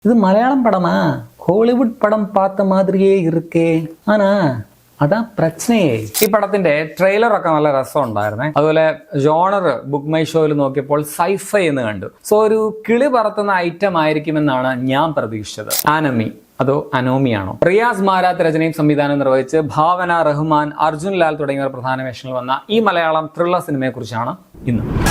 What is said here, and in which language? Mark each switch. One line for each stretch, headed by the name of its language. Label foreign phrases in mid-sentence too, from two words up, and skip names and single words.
Tamil: இது மலையாளம் படமா? ஹாலிவுட் படம் பார்த்த மாதிரியே இருக்கே.
Malayalam: ஆனா അതാ പ്രശ്നയേ. ഈ പടത്തിന്റെ ട്രെയിലർ ഒക്കെ നല്ല രസം ഉണ്ടായിരുന്നേ. അതുപോലെ ജോണർ ബുക്ക് മൈ ഷോയിൽ നോക്കിയപ്പോൾ സൈഫൈ എന്ന് കണ്ടു. സോ ഒരു കിളി പറത്തുന്ന ഐറ്റം ആയിരിക്കുമെന്നാണ് ഞാൻ പ്രതീക്ഷിച്ചത്. ആനമി അതോ അനോമിയാണോ? റിയാസ് മാരാത്ത് രചനയും സംവിധാനം നിർവഹിച്ച് ഭാവന, റഹ്മാൻ, അർജുൻ ലാൽ തുടങ്ങിയവർ പ്രധാന വേഷങ്ങളിൽ വന്ന ഈ മലയാളം ത്രില്ലർ സിനിമയെ കുറിച്ചാണ് ഇന്ന്.